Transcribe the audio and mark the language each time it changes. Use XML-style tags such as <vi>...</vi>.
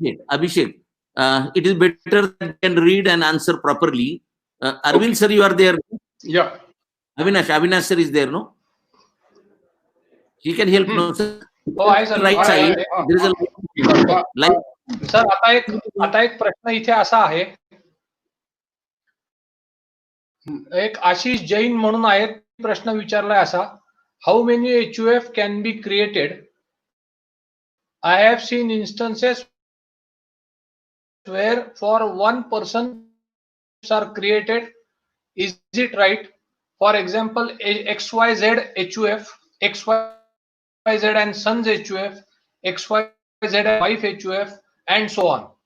<en>Abhishek, it is better that you can read and answer properly. Arvind sir, you are there. Yeah. Avinash sir is there, no? He can help, no, sir?</en> <mr>हो आहे sir.</mr> <en>Right side, there is a light.</en> <mr>Sir आता एक प्रश्न इथे असा आहे, एक आशिष जैन म्हणून आहेत, प्रश्न विचारलाय असा,</mr> <en>How many HUF can be created? I have seen instances where for one person are created. Is it right? For example, XYZ HUF, XYZ and sons HUF, XYZ and wife HUF, and so on.</en>